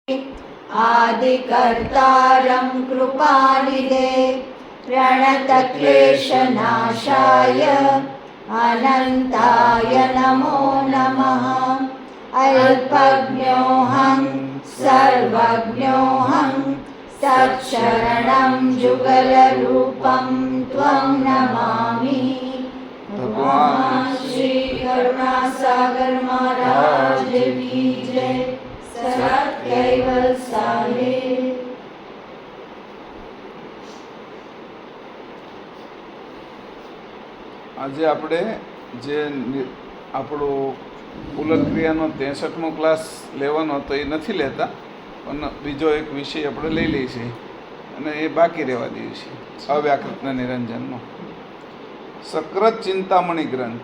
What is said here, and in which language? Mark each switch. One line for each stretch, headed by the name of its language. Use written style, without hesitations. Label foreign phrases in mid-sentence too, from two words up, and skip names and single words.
Sanskrit: आदिकर्तारं कृपानिधे प्रणतक्लेशनाशाय अनन्ताय नमो नमः। अल्पज्ञोऽहं सर्वज्ञोऽहं तत्शरणं जुगलरूपं त्वं नमामि।
Hindi: भगवान श्री करुणासागर महाराज की जय। सत कैवल साहेब।
Gujarati: આજે આપણે જે આપણો પુલક્રિયાનો 63મો ક્લાસ લેવાનો હતો એ નથી લેતા, પણ બીજો એક વિષય આપણે લઈ લઈએ છીએ અને એ બાકી રહેવા દઈએ છીએ, અવ્યાકૃતના નિરંજનનો સક્રત ચિંતામણી ગ્રંથ.